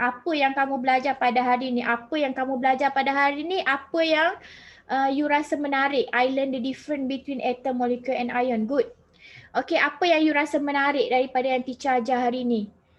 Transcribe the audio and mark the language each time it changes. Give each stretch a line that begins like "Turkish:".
Malay: Apa yang kamu belajar pada hari ni? Apa yang kamu belajar pada hari ni? Apa yang you rasa menarik?
English: I learn the difference between atom, molecule and ion. Good.
Malay: Okay, apa yang you rasa menarik daripada yang teacher ajar hari ni?